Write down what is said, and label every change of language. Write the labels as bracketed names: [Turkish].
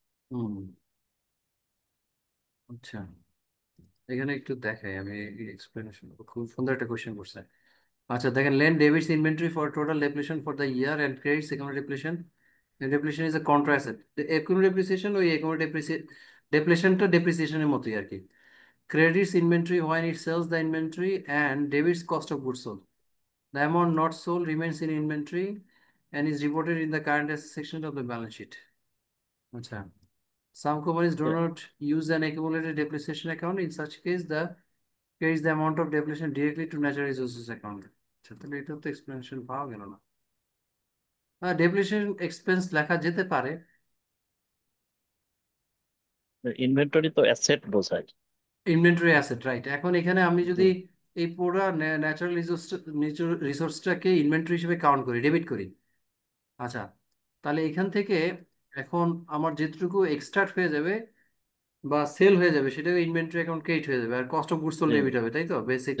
[Bangla] হুম, আচ্ছা, এখানে একটু দেখাই আমি এক্সপ্লেনেশন, খুব সুন্দর একটা কোশ্চেন করছে। [English] আচ্ছা দেখেন, লেন debits inventory for total depletion for the year and credits account depletion. Depletion is a contra asset. [Bangla] Account depreciation ওই অ্যাকাউন্ট ডেপ্লিশনটা ডেপ্রিসিয়েশনের মতোই আর কি। [English] Credits inventory when it sells the inventory and debits cost of goods sold. The amount not sold remains in inventory and is reported in the current assets section of the balance sheet. Acha. Some companies do not use an accumulated depreciation account. In such case, the credits the amount of depletion directly to natural resources account. [Bangla] আচ্ছা, তাহলে এটা তো explanation পাওয়া গেল না। ডেপ্লিশন expense লেখা যেতে পারে। ইনভেন্টরি তো অ্যাসেট বোঝায়। Inventory asset, right. এখন এখানে আমি যদি জি। এই পুরো ন্যাচারাল রিসোর্সটাকে ইনভেন্টরি হিসেবে কাউন্ট করি, ডেবিট করি, আচ্ছা, তাহলে এখান থেকে এখন আমার যেটুকু এক্সট্রাক্ট হয়ে যাবে বা সেল হয়ে যাবে সেটা ইনভেন্টরি অ্যাকাউন্ট ক্রেডিট হয়ে যাবে, আর cost of goods sold debit হবে, তাই তো বেসিক।